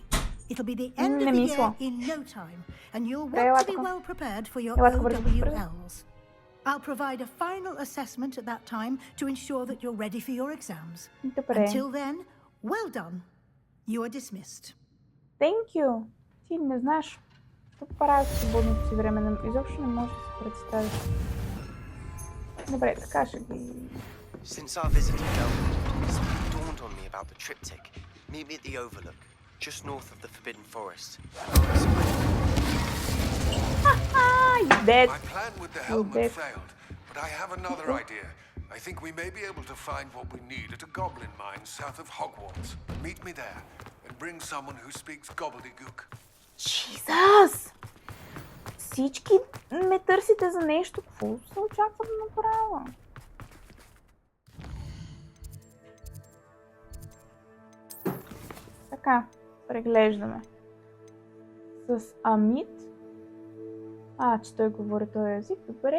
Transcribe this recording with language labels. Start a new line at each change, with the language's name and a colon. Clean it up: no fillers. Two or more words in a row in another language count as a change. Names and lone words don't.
English: It'll be the end of the year in no time, and you'll want to be well prepared for your OWLs. I'll provide a final assessment at that time to ensure that you're ready for your exams.
Bulgarian: Добре.
English: Until then, well done. You are dismissed. Thank you.
Bulgarian: Ти не знаеш какво правя в свободното си време. Изобщо не можеш да се представиш. Добре, така ще ги...
English: Since our visit to Delft, it's dawned on me about the triptych. Meet me at the Overlook, just north of the Forbidden Forest. You dead. My plan with the helmet failed, but I have another idea. I think we may be able to find what we need at a goblin mine south of Hogwarts. Meet me there, and bring someone who speaks gobbledygook. Jesus!
Bulgarian: Всички ме търсите за нещо. Какво се очаква да направя? Така, преглеждаме. С Амит. Че той говори този език. Добре.